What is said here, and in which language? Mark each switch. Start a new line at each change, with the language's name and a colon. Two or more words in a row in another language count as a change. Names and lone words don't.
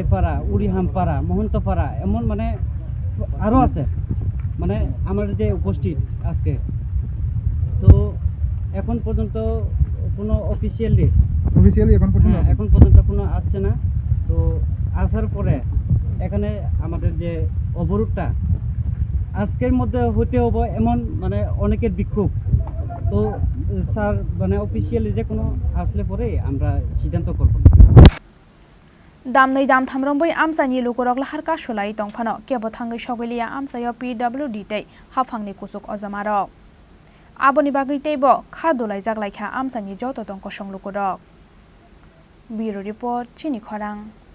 Bangla: পাড়া উড়িহাম পাড়া মহন্ত পাড়া এমন মানে আরও আছে মানে আমার যে উপস্থিত আজকে তো এখন পর্যন্ত কোনো অফিসিয়ালি এখন পর্যন্ত কোনো আসছে না তো আসার পরে এখানে আমাদের যে অবরোধটা আজকের মধ্যে হতে হবে এমন মানে অনেকের বিক্ষোভ তো স্যার মানে অফিসিয়ালি যে কোনো আসলে পরে আমরা সিদ্ধান্ত করব
Kok Borok: Damnai dam thamrombai amsani lukurok lahar kasulai tongphano kebo thangai sogeliya amsayo PWD tei hafangni kusuk ojamarok aboni bagai teibo khadolai jaklaikha amsani joto tongko songlukurok Bureau Report Chini Khorang